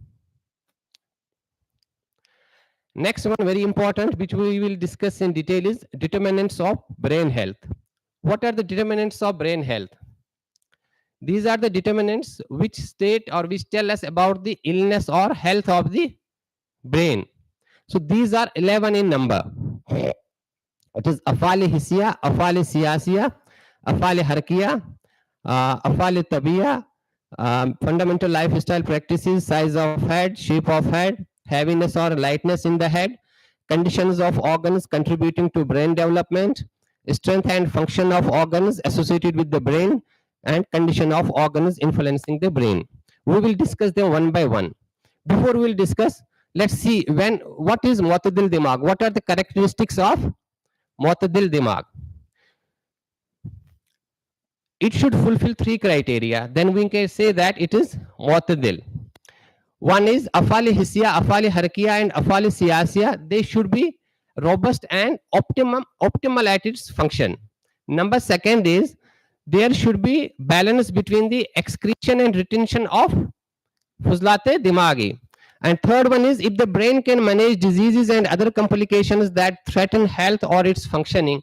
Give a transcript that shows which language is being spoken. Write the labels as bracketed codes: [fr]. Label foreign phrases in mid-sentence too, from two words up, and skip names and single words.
[en] Next one, very important, which we will discuss in detail, is determinants of brain health. What are the determinants of brain health? These are the determinants which state or which tell us about the illness or health of the brain. So these are 11 in number. It is [ur] افعال حسیہ، افعال سیاسیہ، افعال حرکیہ، افعال طبعیہ, [en] fundamental lifestyle practices, size of head, shape of head, heaviness or lightness in the head, conditions of organs contributing to brain development, strength and function of organs associated with the brain, and condition of organs influencing the brain. We will discuss them one by one. Before we will discuss, let's see what is [ur] معتدل دماغ. [en] What are the characteristics of [ur] معتدل دماغ? [en] It should fulfill 3 criteria. Then we can say that it is Mu'tadil. One is [ur] افعال حسیہ، افعال حرکیہ, [en] and [ur] افعال سیاسیہ. [en] They should be robust and optimal at its function. Number second is there should be balance between the excretion and retention of [ur] فضلات دماغی. [en] And third one is if the brain can manage diseases and other complications that threaten health or its functioning.